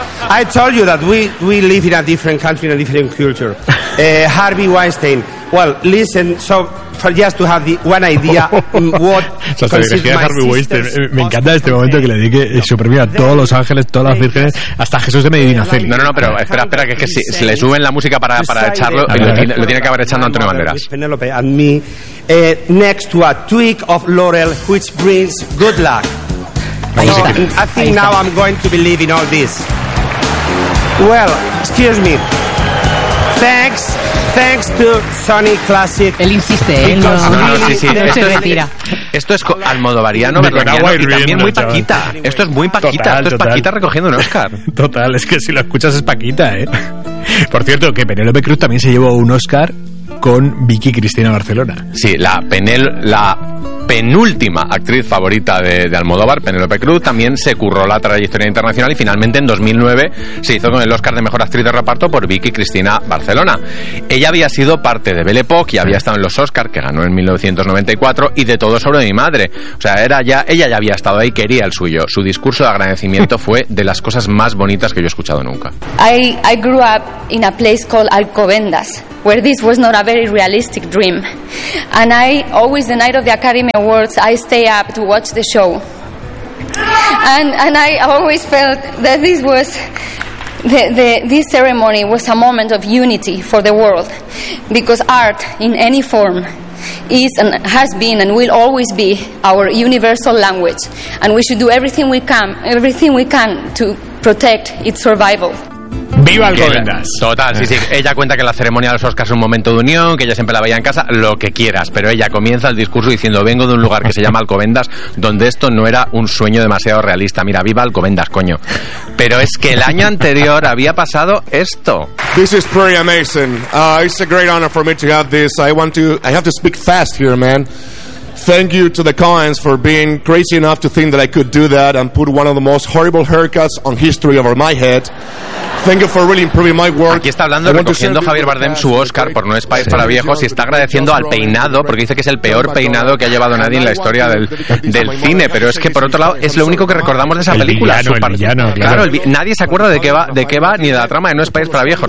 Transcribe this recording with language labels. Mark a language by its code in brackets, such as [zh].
[en] I told you that we live in a different country and a different culture. Harvey Weinstein. Well, listen, so for just to have the one idea what Harvey Weinstein. [es] Me encanta este momento que le dedique su premio a todos los ángeles, todas las vírgenes, hasta Jesús de Medinaceli. No, pero espera que es que si le suben la música para echarlo, lo tiene que haber echando Antonio Banderas. [en] Penelope and me next to a twig of laurel which brings good luck. So, I think now I'm going to believe in all this. Well, excuse me. Thanks to Sony Classic. [es] Él insiste, ¿eh? No, sí. Esto se retira. Esto es almodovariano, berlaniano y también muy Paquita. Esto es muy Paquita. Total, esto es Paquita recogiendo un Oscar. Total, es que si lo escuchas es Paquita, ¿eh? Por cierto, que Penélope Cruz también se llevó un Oscar con Vicky Cristina Barcelona. Sí, la penúltima actriz favorita de Almodóvar, Penélope Cruz, también se curró la trayectoria internacional y finalmente en 2009 se hizo con el Oscar de Mejor Actriz de Reparto por Vicky Cristina Barcelona. Ella había sido parte de Belle Époque y había estado en los Oscar, que ganó en 1994, y de Todo sobre mi madre. O sea, ella ya había estado ahí, quería el suyo. Su discurso de agradecimiento fue de las cosas más bonitas que yo he escuchado nunca. [en] I grew up in a place called Alcobendas, where this was not a very realistic dream. And I, always the night of the Academy Awards, I stay up to watch the show. And I always felt that this was, this ceremony was a moment of unity for the world. Because art, in any form, is and has been and will always be our universal language. And we should do everything we can to protect its survival. [es] ¡Viva Alcobendas! Total, sí, sí. Ella cuenta que la ceremonia de los Oscars es un momento de unión, que ella siempre la veía en casa, lo que quieras. Pero ella comienza el discurso diciendo: vengo de un lugar que se llama Alcobendas, donde esto no era un sueño demasiado realista. Mira, viva Alcobendas, coño. Pero es que el año anterior había pasado esto. [en] This is pretty amazing. It's a great honor for me to have this. I have to speak fast here, man. Thank you to the Coens for being crazy enough to think that I could do that and put one of the most horrible haircuts on history over my head. Thank you for really improving my work. [es] Aquí está hablando recogiendo Javier Bardem su Oscar por No es país para viejos y está agradeciendo al peinado porque dice que es el peor peinado que ha llevado nadie en la historia del cine. Pero es que por otro lado es lo único que recordamos de esa película. Nadie se acuerda de qué va ni de la trama de No es país para viejos.